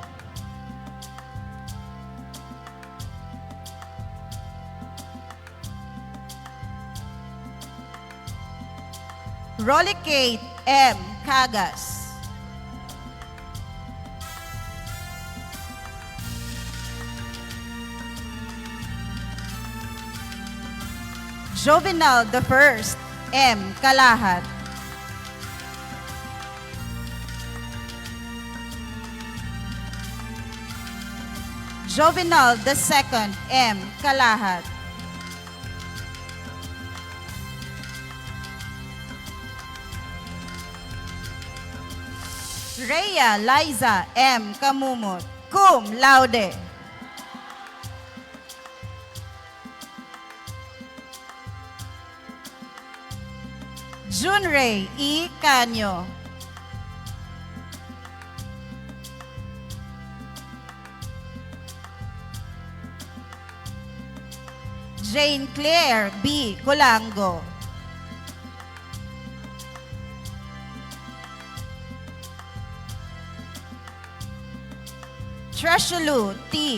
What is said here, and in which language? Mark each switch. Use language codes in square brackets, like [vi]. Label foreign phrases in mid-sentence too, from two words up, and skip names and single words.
[en] Rollicate M. Cagas. Jovenal the First M. Kalahat. Jovenal the Second M. Kalahat. Rhea Liza M. [la] Kamumot, cum laude. Junray E. [en] Canyo. Jane Claire B. Colango. Treshulu T.